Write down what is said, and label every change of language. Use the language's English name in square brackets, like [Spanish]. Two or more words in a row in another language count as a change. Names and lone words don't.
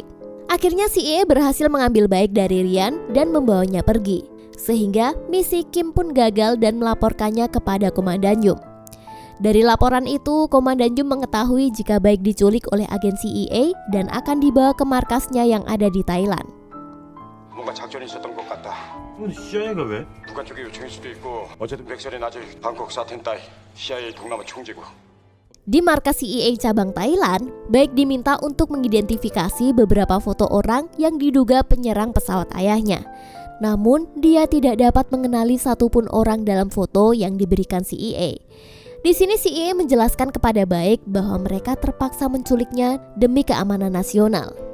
[Indonesian] Akhirnya CIA berhasil mengambil Baek dari Ryan dan membawanya pergi. Sehingga misi Kim pun gagal dan melaporkannya kepada Komandan Yum. Dari laporan itu, Komandan Yum mengetahui jika Baek diculik oleh agen CIA dan akan dibawa ke markasnya yang ada di Thailand. [Korean] 뭔가 작전이 있었던 것 같다. 근데 CIA가 왜? 북한 쪽의 요청일 수도 있고 어쨌든 백설은 아직 방콕 사텐 따위 CIA 동남아 총재고. [Indonesian] Di markas CIA cabang Thailand, Baek diminta untuk mengidentifikasi beberapa foto orang yang diduga penyerang pesawat ayahnya. Namun, dia tidak dapat mengenali satupun orang dalam foto yang diberikan CIA. Di sini CIA menjelaskan kepada Baek bahwa mereka terpaksa menculiknya demi keamanan nasional.